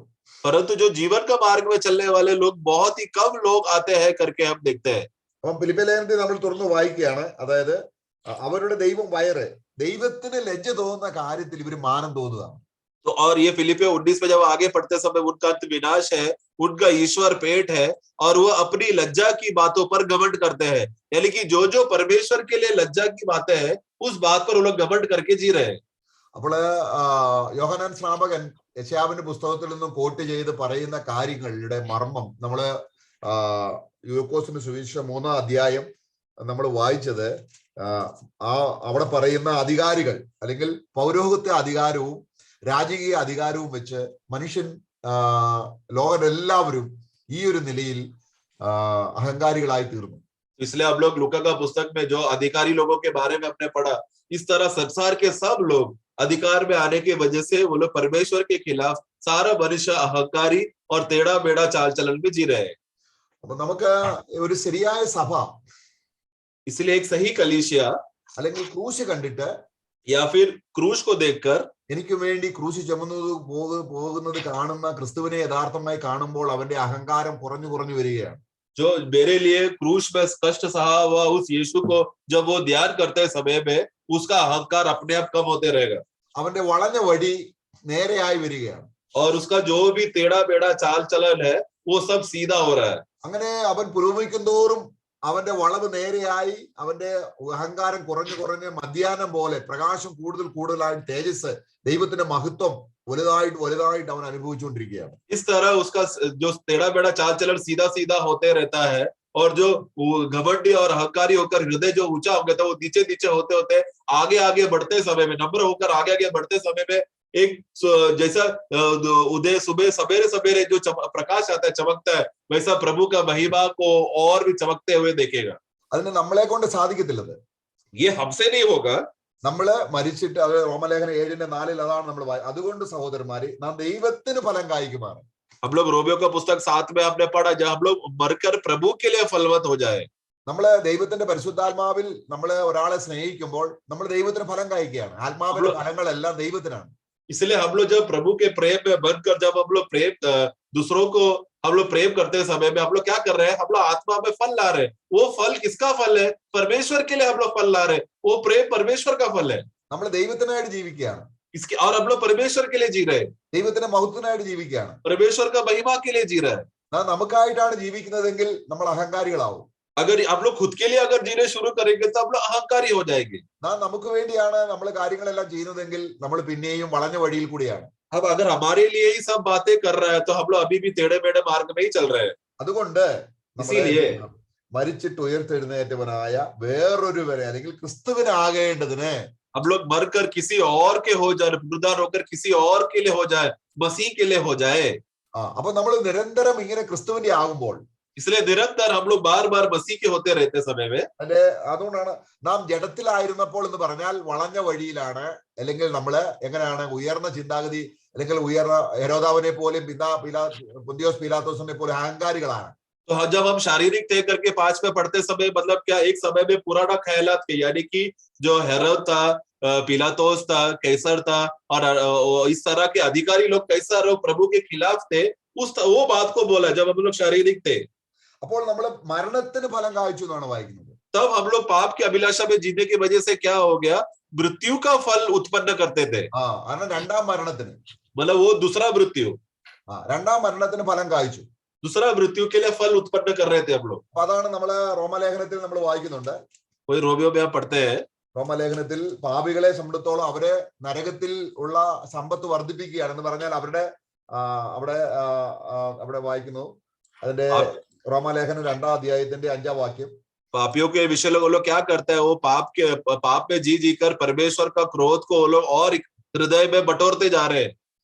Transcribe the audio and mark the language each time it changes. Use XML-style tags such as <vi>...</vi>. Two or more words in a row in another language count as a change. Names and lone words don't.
<hi>परंतु जो जीवन का मार्ग में चलने वाले लोग बहुत ही कम लोग आते हैं करके हम देखते हैं।</hi> <ml>അപ്പം ഫിലിപ്പിയ ലേഖനത്തിൽ നമ്മൾ തുറന്ന് വായിക്കുകയാണ്, അതായത് അവരുടെ ദൈവം വയറ്, ദൈവത്തിന് ലജ്ജ തോന്നുന്ന കാര്യത്തിൽ ഇവർ മാനം തോന്നുക.</ml> <hi>तो और ये फिलिपियों 19 में जब आगे पढ़ते समय उनका अंत विनाश है, उनका ईश्वर पेट है और वो अपनी लज्जा की बातों पर घमंड करते हैं। यानी कि जो परमेश्वर के लिए लज्जा की बातें हैं उस बात पर वो लोग घमंड करके जी रहे हैं।</hi> <ml>അപ്പോൾ യോഹന്നാൻ സ്നാപകൻ യെശയ്യാവിന്റെ പുസ്തകത്തിൽ നിന്നും കോട്ട് ചെയ്ത് പറയുന്ന കാര്യങ്ങളുടെ മർമ്മം നമ്മള് യൂക്കോസിന്റെ സുവിശേഷം 3-ാം അധ്യായം നമ്മൾ വായിച്ചത്, അവിടെ പറയുന്ന അധികാരികൾ അല്ലെങ്കിൽ പൗരോഹിത്യ അധികാരവും രാജകീയ അധികാരവും വെച്ച് മനുഷ്യൻ ലോകരെല്ലാവരും ഈ ഒരു നിലയിൽ അഹങ്കാരികളായി തീർന്നു.</ml> <hi>इसलिए हम लोग लूका का पुस्तक में जो अधिकारी लोगों के बारे में हमने पढ़ा, इस तरह संसार के सब लोग अधिकार में आने की वजह से वो लोग परमेश्वर के खिलाफ सारा मनुष्य अहंकारी और टेढ़ा मेढ़ा चाल चलन में जी रहे हैं।</hi> <ml>അപ്പൊ നമുക്ക് ഒരു ശരിയായ സഭ,</ml> <hi>इसलिए एक सही कलीसिया</hi> <ml>അല്ലെങ്കിൽ ക്രൂശ് കണ്ടിട്ട്</ml> <hi>या फिर क्रूस को देखकर</hi> <ml>എനിക്ക് വേണ്ടി ക്രൂശ് ചുമന്നത് പോകുന്നത് കാണുന്ന ക്രിസ്തുവിനെ യഥാർത്ഥമായി കാണുമ്പോൾ അവന്റെ അഹങ്കാരം കുറഞ്ഞു കുറഞ്ഞു വരികയാണ്.</ml> <hi>जो मेरे लिए क्रूस में कष्ट सहा हुआ उस यीशु को जब वो ध्यान करते समय में उसका अहंकार अपने आप कम होते रहेगा।</hi> <ml>അവന്റെ വളഞ്ഞ വഴി നേരെയായി വരികയാണ്.</ml> <hi>और उसका जो भी टेढ़ा मेढ़ा चाल चलन है वो सब सीधा हो रहा है।</hi> <ml>അങ്ങനെ അവൻ പുരോഗമിക്കും തോറും അവന്റെ വളവ് നേരെയായി, അവന്റെ അഹങ്കാരം കുറഞ്ഞു കുറഞ്ഞ് മധ്യാഹ്നം പോലെ പ്രകാശം കൂടുതൽ കൂടുതലായി, തേജസ്, ദൈവത്തിന്റെ മഹത്വം വലുതായിട്ട് വലുതായിട്ട് അവൻ അനുഭവിച്ചുകൊണ്ടിരിക്കുകയാണ്.</ml> <hi>इस तरह उसका जो टेढ़ा मेढ़ा चाल चलन सीधा सीधा होते रहता है और जो घमंडी और अहंकारी होकर हृदय जो ऊंचा हो गया था वो नीचे नीचे होते होते आगे आगे बढ़ते समय में, नम्र होकर आगे आगे बढ़ते समय में एक जैसा उदय सुबह सवेरे सवेरे जो प्रकाश आता है, चमकता है, वैसा प्रभु का महिमा को और भी चमकते हुए देखेगा।</hi> <ml>അതിന് നമ്മളെ കൊണ്ട് സാധിക്കത്തില്ലത്.</ml> <hi>ये हमसे नहीं होगा।</hi> <ml>നമ്മള് മരിച്ചിട്ട്, അത് റോമലേഖനം 7:4 അതാണ് നമ്മൾ. അതുകൊണ്ട് സഹോദരന്മാരെ, നാം ദൈവത്തിന് ഫലം കായ്ക്കുമാണ്.</ml> <hi>हम लोग रोमियो का पुस्तक 7 में हमने पढ़ा, जब हम लोग मरकर प्रभु के लिए फलवत हो जाए।</hi> <ml>നമ്മള് ദൈവത്തിന്റെ പരിശുദ്ധാത്മാവിൽ നമ്മള് ഒരാളെ സ്നേഹിക്കുമ്പോൾ നമ്മൾ ദൈവത്തിന് ഫലം കായ്ക്കുകയാണ്. ആത്മാവിന്റെ ഫലങ്ങളെല്ലാം ദൈവത്തിനാണ്.</ml> <hi>इसलिए हम लोग जब प्रभु के प्रेम में बनकर जब हम लोग प्रेम दूसरों को हम लोग प्रेम करते समय में हम लोग क्या कर रहे हैं, हम लोग आत्मा में फल ला रहे हैं। वो फल किसका फल है? परमेश्वर के लिए हम लोग फल ला रहे हैं। वो प्रेम परमेश्वर का फल है।</hi> <ml>നമ്മൾ ദൈവത്തിനായിട്ട് ജീവിക്കുകയാണ്.</ml> <hi>इसके और हम लोग परमेश्वर के लिए जी रहे हैं,</hi> <ml>ദൈവത്തിന്റെ മഹത്വത്തിനായിട്ട് ജീവിക്കുകയാണ്.</ml> <hi>परमेश्वर का महिमा के लिए जी रहे हैं।</hi> <ml>നമുക്കായിട്ടാണ് ജീവിക്കുന്നതെങ്കിൽ നമ്മൾ അഹങ്കാരികളാവും.</ml> <hi>अगर हम लोग खुद के लिए अगर जीने शुरू करेंगे तो हम लोग अहंकारी हो जाएंगे।</hi> <ml>നമുക്ക് വേണ്ടിയാണ് നമ്മൾ കാര്യങ്ങളെല്ലാം ചെയ്യുന്നതെങ്കിൽ നമ്മൾ പിന്നെയും വളഞ്ഞ വഴിയിൽ കൂടിയാണ്.</ml> <hi>अब अगर हमारे लिए ही सब बातें कर रहा है तो हम लोग अभी भी टेढ़े मेढ़े मार्ग में ही चल रहे हैं।</hi> <ml>അതുകൊണ്ട്</ml> <hi>इसीलिए</hi> <ml>മരിച്ചിട്ട് ഉയർത്തെഴുന്നേറ്റവനായ വേറൊരുവരെ അല്ലെങ്കിൽ ക്രിസ്തുവിനാകേണ്ടതിന്</ml> <hi>हम लोग मरकर किसी और के हो जाए, पुनरुद्धार होकर किसी और के लिए हो जाए, मसीह के लिए हो जाए।</hi> <ml>അപ്പൊ നമ്മൾ നിരന്തരം ഇങ്ങനെ ക്രിസ്തുവിന്റെ ആകുമ്പോൾ,</ml> <hi>इसलिए निरंतर हम लोग बार बार मसीह के होते रहते समय में,</hi> <ml>അതുകൊണ്ടാണ് നാം ജഡത്തിലായിരുന്നപ്പോൾ എന്ന് പറഞ്ഞാൽ വളഞ്ഞ വഴിയിലാണ്, അല്ലെങ്കിൽ നമ്മള് എങ്ങനെയാണ് ഉയർന്ന ചിന്താഗതി, അല്ലെങ്കിൽ ഉയർന്ന ഹെരോദാവിനെ പോലെയും പൊന്തിയോസ് പീലാത്തോസിനെ പോലെ അഹങ്കാരികളാണ്.</ml> <hi>तो जब हम शारीरिक तय करके 5 में पढ़ते समय मतलब क्या, एक समय में पुराना ख्यालात के, यानी कि जो हेरोद था, पिलातोस था, कैसर था और इस तरह के अधिकारी लोग कैसा लोग प्रभु के खिलाफ थे, वो बात को बोला जब हम लोग शारीरिक थे,</hi> <ml>അപ്പോൾ നമ്മൾ മരണത്തിന് ഫലം കായ്ച്ചു എന്നാണ് വായിക്കുന്നത്.</ml> <hi>तब हम लोग पाप की अभिलाषा में जीने की वजह से क्या हो गया, मृत्यु का फल उत्पन्न करते थे.</hi> <ml>കാരണം രണ്ടാം മരണത്തിന്,</ml> <hi>मतलब वो दूसरा मृत्यु,</hi> <ml>രണ്ടാം മരണത്തിന് ഫലം കായ്ച്ചു.</ml> <hi>दूसरा मृत्यु के लिए फल उत्पन्न कर रहे थे हम लोग.</hi> <ml>അപ്പൊ അതാണ് നമ്മള് റോമലേഖനത്തിൽ നമ്മൾ വായിക്കുന്നുണ്ട്.</ml> <hi>कोई रोमियो में आप पढ़ते हैं,</hi> <ml>റോമലേഖനത്തിൽ പാപികളെ സംബന്ധിച്ചോളം അവരെ നരകത്തിൽ ഉള്ള സമ്പത്ത് വർദ്ധിപ്പിക്കുകയാണെന്ന് പറഞ്ഞാൽ അവരുടെ അവിടെ വായിക്കുന്നു. അതിന്റെ റോമലേഖനം 2-ാം അധ്യായത്തിന്റെ 5-ാം വാക്യം.</ml> <hi>पापियों के विषय लोग क्या करते हैं, वो पाप में जी कर परमेश्वर का क्रोध को वो लोग और हृदय में बटोरते जा रहे हैं.</hi>